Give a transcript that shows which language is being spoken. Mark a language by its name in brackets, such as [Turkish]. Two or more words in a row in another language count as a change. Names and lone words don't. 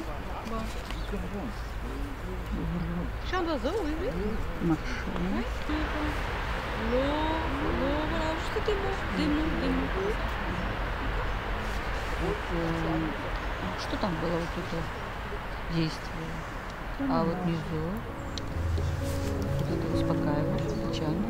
[French] Bon. Chant d'oiseau, oui, oui. Oui, l'eau, voilà, juste des mots. [Russian] Что там было вот это действие? А вот внизу вот это успокаивающее, печально.